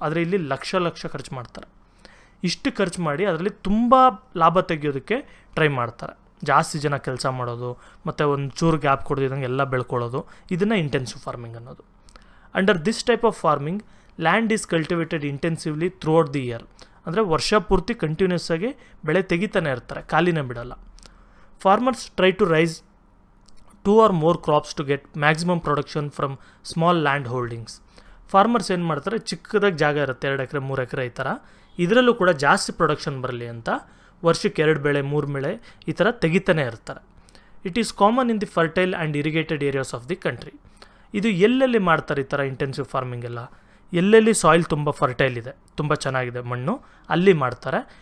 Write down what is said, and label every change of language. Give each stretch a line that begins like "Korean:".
Kannada: ಆದರೆ ಇಲ್ಲಿ ಲಕ್ಷ ಖರ್ಚು ಮಾಡ್ತಾರೆ. ಇಷ್ಟು ಖರ್ಚು ಮಾಡಿ ಅದರಲ್ಲಿ ತುಂಬ ಲಾಭ ತೆಗೆಯೋದಕ್ಕೆ ಟ್ರೈ ಮಾಡ್ತಾರೆ. ಜಾಸ್ತಿ ಜನ ಕೆಲಸ ಮಾಡೋದು ಮತ್ತು ಒಂದು ಚೂರು ಗ್ಯಾಪ್ ಕೊಡ್ದಿದ್ದಂಗೆ ಎಲ್ಲ ಬೆಳ್ಕೊಳ್ಳೋದು, ಇದನ್ನು ಇಂಟೆನ್ಸಿವ್ ಫಾರ್ಮಿಂಗ್ ಅನ್ನೋದು.
English: Under this type of farming land is cultivated intensively throughout the year.
Kannada: ಅಂದರೆ ವರ್ಷ ಪೂರ್ತಿ ಕಂಟಿನ್ಯೂಸ್ ಆಗಿ ಬೆಳೆ ತೆಗಿತಾನೆ ಇರ್ತಾರೆ, ಖಾಲಿನೇ ಬಿಡಲ್ಲ.
English: Farmers try to raise 2 or more crops to get maximum production from small land holdings.
Kannada: Farmers ಏನು ಮಾಡ್ತಾರೆ, ಚಿಕ್ಕದಾಗಿ ಜಾಗ ಇರುತ್ತೆ, 2 ಎಕರೆ 3 ಎಕರೆ ಈ ಥರ, ಇದರಲ್ಲೂ ಕೂಡ ಜಾಸ್ತಿ ಪ್ರೊಡಕ್ಷನ್ ಬರಲಿ ಅಂತ ವರ್ಷಕ್ಕೆ 2 ಬೆಳೆ 3 ಬೆಳೆ ಈ ಥರ ತೆಗಿತಾನೆ ಇರ್ತಾರೆ.
English: It is common in the fertile and irrigated areas of the country.
Kannada: ಇದು ಎಲ್ಲೆಲ್ಲಿ ಮಾಡ್ತಾರೆ ಈ ಥರ ಇಂಟೆನ್ಸಿವ್ ಫಾರ್ಮಿಂಗ್ ಎಲ್ಲ, ಎಲ್ಲೆಲ್ಲಿ ಸಾಯಿಲ್ ತುಂಬ ಫರ್ಟೈಲ್ ಇದೆ, ತುಂಬ ಚೆನ್ನಾಗಿದೆ ಮಣ್ಣು, ಅಲ್ಲಿ ಮಾಡ್ತಾರೆ.